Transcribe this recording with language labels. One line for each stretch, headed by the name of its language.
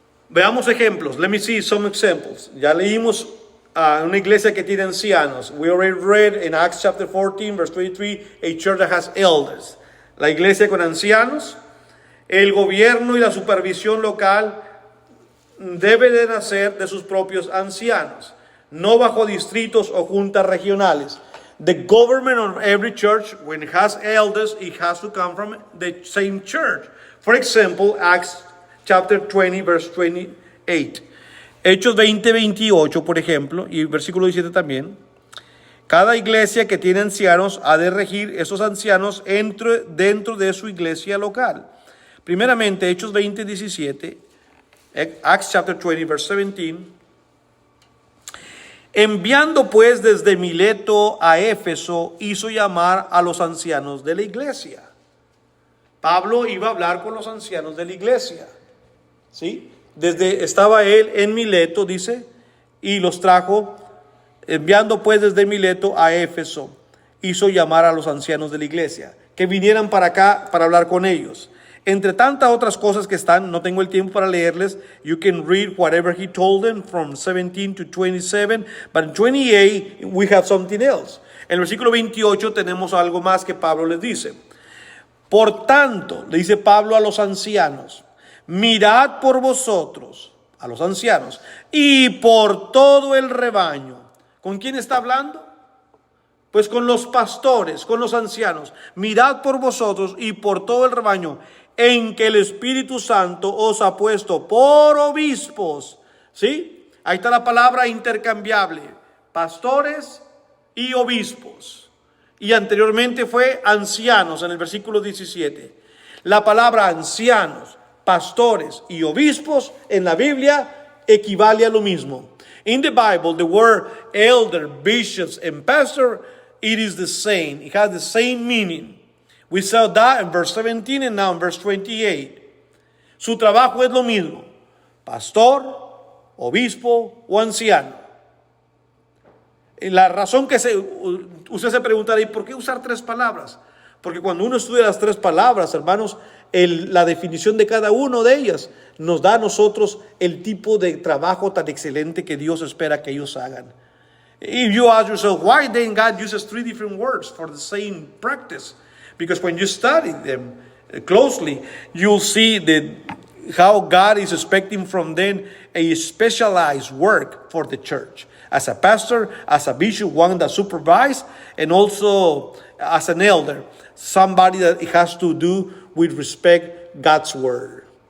Spanish: Veamos ejemplos.
English: Let me see some examples.
Spanish: Ya leímos una iglesia que tiene ancianos.
English: We already read in Acts chapter 14, verse 23, a church that has elders.
Spanish: La iglesia con ancianos. El gobierno y la supervisión local debe de nacer de sus propios ancianos, no bajo distritos o juntas regionales.
English: The government of every church, when it has elders, it has to come from the same church. For example, Acts chapter 20, verse 28.
Spanish: Hechos 20, 28, por ejemplo, y versículo 17 también. Cada iglesia que tiene ancianos ha de regir esos ancianos dentro de su iglesia local. Primeramente, Hechos 20, 17,
English: Acts chapter 20, verse 17.
Spanish: Enviando pues desde Mileto a Éfeso, hizo llamar a los ancianos de la iglesia. Pablo iba a hablar con los ancianos de la iglesia. ¿Sí? estaba él en Mileto, dice, y los trajo, enviando pues desde Mileto a Éfeso, hizo llamar a los ancianos de la iglesia, que vinieran para acá para hablar con ellos. Entre tantas otras cosas que están, no tengo el tiempo para leerles. You can read whatever he told them from 17 to 27, but in 28 we have something else. En el versículo 28 tenemos algo más que Pablo les dice. Por tanto, le dice Pablo a los ancianos, mirad por vosotros, a los ancianos, y por todo el rebaño. ¿Con quién está hablando? Pues con los pastores, con los ancianos. Mirad por vosotros y por todo el rebaño, en que el Espíritu Santo os ha puesto por obispos. ¿Sí? Ahí está la palabra intercambiable. Pastores y obispos. Y anteriormente fue ancianos en el versículo 17. La palabra ancianos, pastores y obispos en la Biblia equivale a lo mismo.
English: In the Bible, the word elder, bishops, and pastor, it is the same. It has the same meaning. We saw that in verse 17 and now in verse 28.
Spanish: Su trabajo es lo mismo. Pastor, obispo o anciano. Y la razón que usted se preguntará, ¿y por qué usar tres palabras? Porque cuando uno estudia las tres palabras, hermanos, la definición de cada una de ellas nos da a nosotros el tipo de trabajo tan excelente que Dios espera que ellos hagan.
English: If you ask yourself, why then God uses three different words for the same practice? Because when you study them closely, you'll see how God is expecting from them a specialized work for the church. As a pastor, as a bishop, one that supervises, and also as an elder, somebody that has to do with respect God's word.